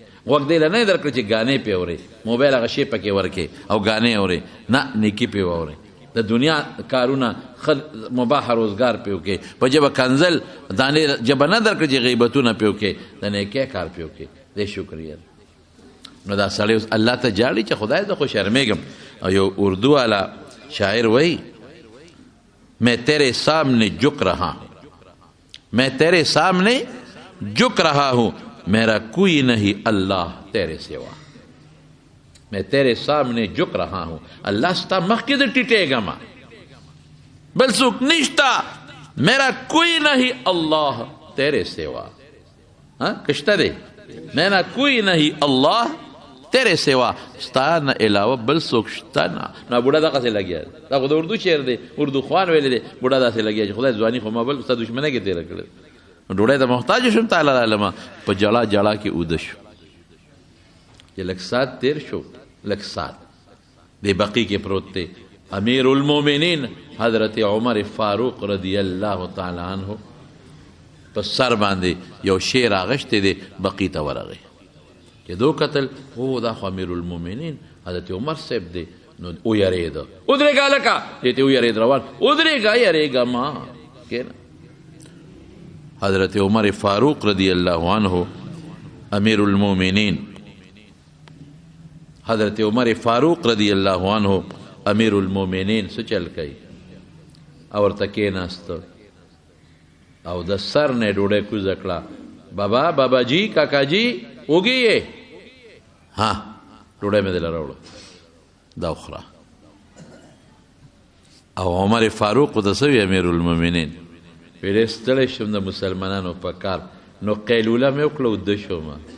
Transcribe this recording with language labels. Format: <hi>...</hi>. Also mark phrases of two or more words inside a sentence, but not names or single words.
<ps>غوږ دی له نه درکړي چې ګانې پې اورې، موبایل هغه شی پکې ورکې او ګانې اورې، نه نیکي پې واورې، د دنیا کارونه مباح روزګار پې وکړې، په ژبه کنزل دانې ژبه نه درکړي چې غیبتونه پې وکړې، د نیکۍ کار پې وکړې، دې شکریه. نو دا سړی اوس الله ته جاړي چې خدای زه خو شرمېږم. او یو اردو والا شاعر وایي</ps> <ur>میں تیرے سامنے جھک رہا ہوں، میں تیرے سامنے جھک رہا ہوں، میرا کوئی نہیں اللہ تیرے سوا. میں تیرے سامنے جھک رہا ہوں،</ur> <ps>اللہ ستا مخکې د ټیټېږم، بل څوک نشته،</ps> <ur>میرا کوئی نہیں اللہ تیرے سوا.</ur> <ps>کشته دی</ps> <ur>میرا کوئی نہیں اللہ تیرے سوا،</ur> <ps>ستا نه علاوه بل څوک شته نه. نو بوډا دغسې لګیا دی، دا خو د اردو شعر دی، اردو خوان ویلی دی، بوډا داسې لګیا چې خدای ځواني خو ما بل ستا دشمنۍ کې تېره کړې، ډوډۍ ته محتاج شوم تعالی عالمه. په جړا جړا کې اوده شو چې لږ ساعت تېر شو، لږ ساعت دی بقی کې پروت دی</ps> <ar>امیر المومنین</ar> <ps>حضرت عمر فاروق</ps> <ar>رضی اللہ تعالی عنہ</ar> <ps>په سر باندې یو شیر اغشتی دی بقی ته ورغی چې دو قتل او دا خو امیر المومنین حضرت عمر صاحب دی نو او یریده ودرېږه هلکه دې ته ویرېد روان ودرېږه یریږه ما کېنه حضرت عمر فاروق</ps> <ar>رضی اللہ عنہ امیر المومنین</ar> <ps>حضرت عمر فاروق</ps> <ar>رضی اللہ عنہ امیر المومنین</ar> <ps>څه چل کوي او ورته کېناسته او د سر نه ډوډۍ کوزه کړه بابا جی کاکا جی وږي یې ها ډوډۍ مې دله راوړه دا وخوره او عمر فاروق ورته څه وي</ps> <ar>امیر المومنین</ar> <ps>ویل ستړی شوم د مسلمانانو په کار نو قیلوله مې وکړه وده شوم</ps>